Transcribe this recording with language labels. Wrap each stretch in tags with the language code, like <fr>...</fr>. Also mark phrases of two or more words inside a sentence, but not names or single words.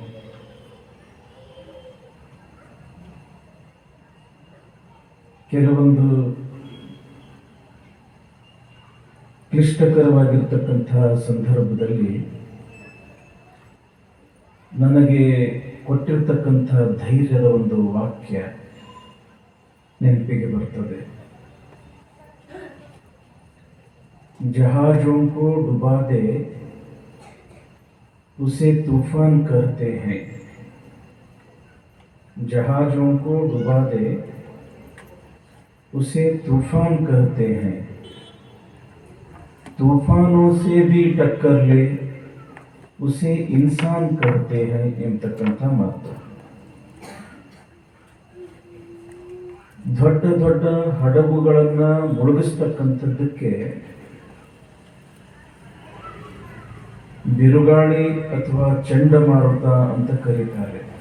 <kn>ಕೆಲವೊಂದು ಕ್ಲಿಷ್ಟಕರವಾಗಿರ್ತಕ್ಕಂತಹ ಸಂದರ್ಭದಲ್ಲಿ ನನಗೆ ಕೊಟ್ಟಿರ್ತಕ್ಕಂಥ ಧೈರ್ಯದ ಒಂದು ವಾಕ್ಯ ನೆನಪಿಗೆ ಬರ್ತದೆ.</kn> <hi>जहाजों को डुबा दे उसे तूफान कहते हैं, जहाजों को डुबा दे उसे तूफान कहते हैं, तूफानों से भी टक्कर ले उसे इंसान कहते हैं</hi> <kn>ಎಂಬತಕ್ಕಂಥ ಮಾತು. ದೊಡ್ಡ ದೊಡ್ಡ ಹಡಗುಗಳನ್ನು ಮುಳುಗಿಸ್ತಕ್ಕಂಥದ್ದಕ್ಕೆ ಬಿರುಗಾಳಿ ಅಥವಾ ಚಂಡಮಾರುತ ಅಂತ ಕರೀತಾರೆ.</kn>